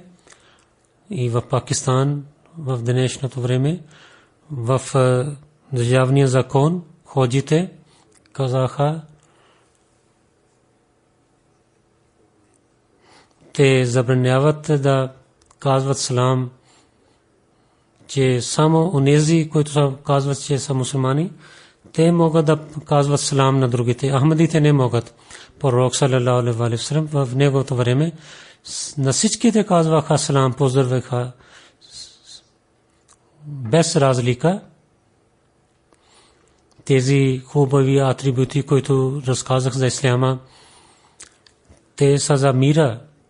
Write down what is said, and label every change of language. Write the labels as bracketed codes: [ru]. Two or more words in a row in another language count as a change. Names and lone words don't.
[bg] И в Пакистан в днешното време в държавния закон ходжите казаха, те забраняват да казват салам, че само онези, които казват, че са мусулмани, те могат да казват салам на другите. Ахмадите не могат. Пророк [ar] صلى الله عليه وسلم [bg] в неговото време на всичките казваха салам, поздравяха без разлика. Тези хубави атрибути, които разказах за исляма, те са за мира.